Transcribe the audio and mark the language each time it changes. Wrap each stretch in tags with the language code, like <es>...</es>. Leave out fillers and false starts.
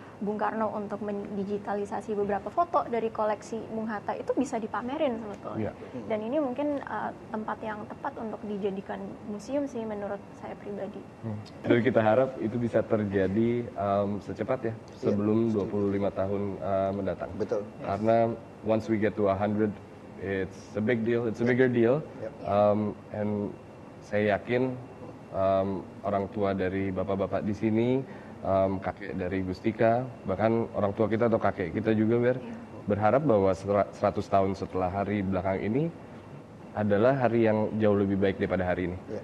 <id>Bung Karno untuk mendigitalisasi beberapa foto dari koleksi Bung Hatta itu bisa dipamerin sebetulnya. Dan ini mungkin tempat yang tepat untuk dijadikan museum sih menurut saya pribadi. Dan kita harap itu bisa terjadi secepatnya sebelum 25 tahun mendatang. Betul. Karena</id> <en>once we get to 100, it's a big deal, it's a bigger deal.</en> <id>And saya yakin orang tua dari bapak-bapak di sini, kakek dari Gustika, bahkan orang tua kita atau kakek kita juga berharap bahwa 100 tahun setelah hari belakang ini adalah hari yang jauh lebih baik daripada hari ini.</id>